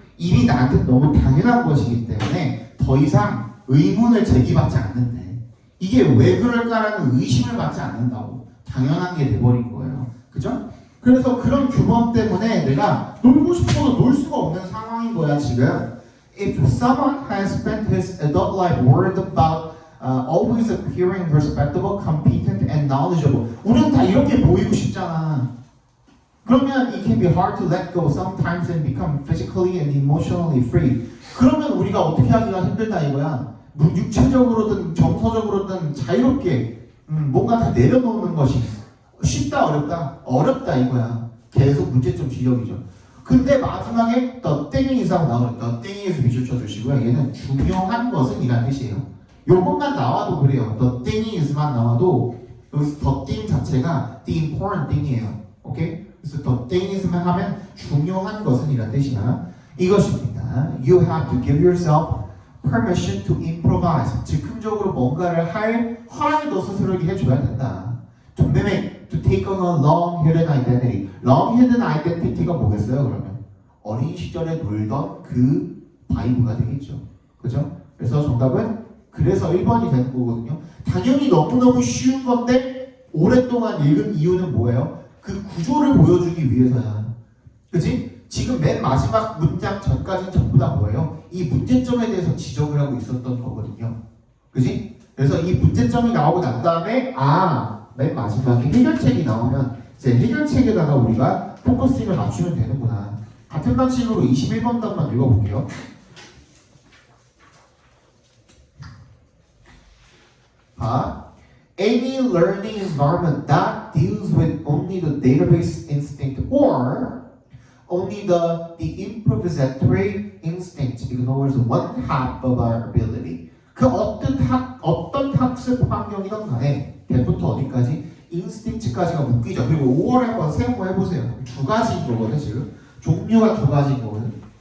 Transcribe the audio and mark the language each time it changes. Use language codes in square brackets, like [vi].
[ko] 이미 나한테 너무 당연한 것이기 때문에 더 이상 의문을 제기받지 않는데, 이게 왜 그럴까라는 의심을 받지 않는다고. 당연한 게 돼버린 거예요. 그죠? 그래서 그런 규범 때문에 내가 놀고 싶어도 놀 수가 없는 상황인 거야 지금. [en] If someone has spent his adult life worried about always appearing respectable, competent, and knowledgeable. [ko] 우리는 다 이렇게 보이고 싶잖아. 그러면 [en] it can be hard to let go sometimes and become physically and emotionally free. [ko] 그러면 우리가 어떻게 하기가 힘들다 이거야. 육체적으로든 정서적으로든 자유롭게 뭔가 다 내려놓는 것이 쉽다 어렵다? 어렵다 이거야. 계속 문제점 지적이죠. 근데 마지막에 [en] the thing is [ko] 하고 나오니까 the thing is 밑줄 쳐주시고요. 얘는 중요한 것은 이란 뜻이에요. 요것만 나와도 그래요. the thing is만 나와도 여기서 the thing 자체가 the important thing이에요. 오케이? 그래서 the thing is만 하면 중요한 것은 이란 뜻이야. 이것입니다. [en] You have to give yourself permission to improvise. [ko] 즉흥적으로 뭔가를 할 허락이 너 스스로에게 해줘야 된다. [en] To mimic, to take on a long-hidden identity. [ko] long-hidden identity가 뭐겠어요, 그러면? 어린 시절에 놀던 그 바이브가 되겠죠. 그죠? 그래서 정답은 그래서 1번이 되는 거거든요. 당연히 너무너무 쉬운 건데 오랫동안 읽은 이유는 뭐예요? 그 구조를 보여주기 위해서야. 그치? 지금 맨 마지막 문장 전까지는 전부 다 뭐예요? 이 문제점에 대해서 지적을 하고 있었던 거거든요. 그치? 그래서 이 문제점이 나오고 난 다음에 맨 마지막에 해결책이 나오면 이제 해결책에다가 우리가 포커싱을 맞추면 되는구나. 같은 방식으로 21번 답만 읽어볼게요. [en] Any learning environment that deals with only the database instinct or only the improvisatory instinct ignores one half of our ability. [ko] 그 어떤 학습 환경이든 간에 대부터 어디까지? 인스팅트까지가 묶이죠. 그리고 5월에 한번 세모 해보세요. 두 가지인 거거든 지금. 종류가 두 가지인 거거든.